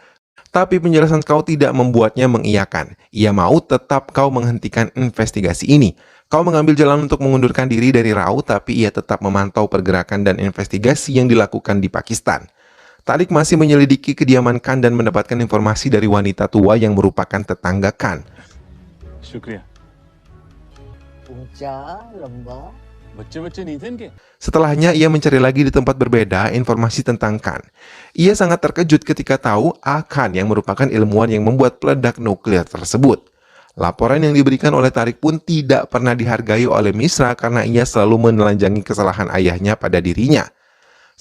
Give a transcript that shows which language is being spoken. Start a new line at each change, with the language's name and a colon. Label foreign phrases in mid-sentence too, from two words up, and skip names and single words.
Indonesian: Tapi penjelasan Kau tidak membuatnya mengiyakan. Ia mau tetap Kau menghentikan investigasi ini. Kau mengambil jalan untuk mengundurkan diri dari Rau, tapi ia tetap memantau pergerakan dan investigasi yang dilakukan di Pakistan. Tarik masih menyelidiki kediaman Khan dan mendapatkan informasi dari wanita tua yang merupakan tetangga Khan.
Hindi: शुक्रिया। ऊंचा लंबा बच्चे नहीं थे इनके?
Indonesian: Setelahnya ia mencari lagi di tempat berbeda informasi tentang Khan. Ia sangat terkejut ketika tahu Khan yang merupakan ilmuwan yang membuat peledak nuklir tersebut. Laporan yang diberikan oleh Tarik pun tidak pernah dihargai oleh Misra karena ia selalu menelanjangi kesalahan ayahnya pada dirinya.